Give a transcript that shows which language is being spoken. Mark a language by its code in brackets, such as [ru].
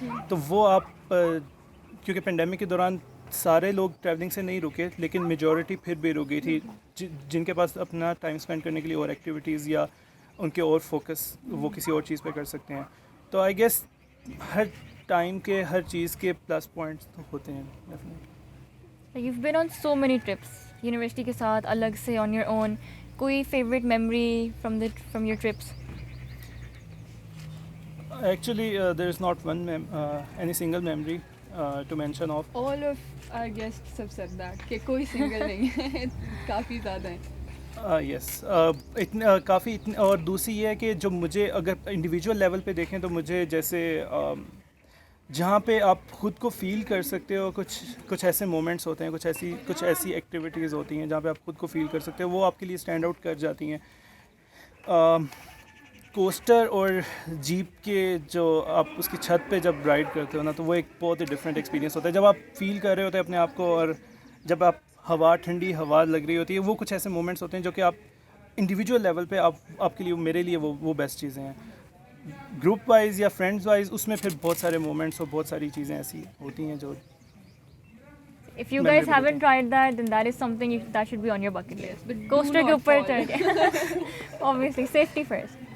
[ur] تو وہ آپ کیونکہ پینڈیمک کے دوران سارے لوگ ٹریولنگ سے نہیں رکے, لیکن میجورٹی پھر بھی رک گئی تھی جن کے پاس اپنا ٹائم اسپینڈ کرنے کے لیے اور ایکٹیویٹیز یا ان کے اور فوکس وہ کسی اور چیز پہ کر سکتے ہیں. تو آئی گیس ہر ٹائم کے ہر چیز کے پلس پوائنٹس تو ہوتے ہیں definitely. [en] You've been on so many trips [ur] university کے ساتھ, الگ سے [en] on your own. [ur] کوئی favourite memory [en] from your trips? Actually, there is not any single memory to mention of. All of our guests have said that [ur] کہ کوئی single نہیں ہے, کافی زیادہ ہیں. یس کافی. اور دوسری یہ ہے کہ جو مجھے اگر انڈیویجول لیول پہ دیکھیں تو مجھے جیسے جہاں پہ آپ خود کو فیل کر سکتے ہو, کچھ ایسے مومنٹس ہوتے ہیں, کچھ ایسی ایکٹیویٹیز ہوتی ہیں جہاں پہ آپ خود کو فیل کر سکتے ہو, وہ آپ کے لیے اسٹینڈ آؤٹ کر جاتی ہیں. کوسٹر اور جیپ کے جو آپ اس کی چھت پہ جب رائڈ کرتے ہو نا, تو وہ ایک بہت ہی ڈفرینٹ ایکسپیرینس ہوتا ہے جب آپ فیل کر رہے ہوتے ہیں اپنے آپ کو, اور جب آپ ٹھنڈی ہوا لگ رہی ہوتی ہے. وہ کچھ ایسے مومنٹس ہوتے ہیں جو کہ آپ انڈیویجول لیول پہ آپ کے لیے, میرے لیے وہ بیسٹ چیزیں ہیں. گروپ وائز یا فرینڈز وائز اس میں پھر بہت سارے مومنٹس اور بہت ساری چیزیں ایسی ہوتی ہیں جو [en] If you guys haven't tried that, then that is something that should be on your bucket list. But do [ur] Coaster کے [en] not [ur] اوپر [en] fall. [ur] چڑھ کے [en] obviously safety first.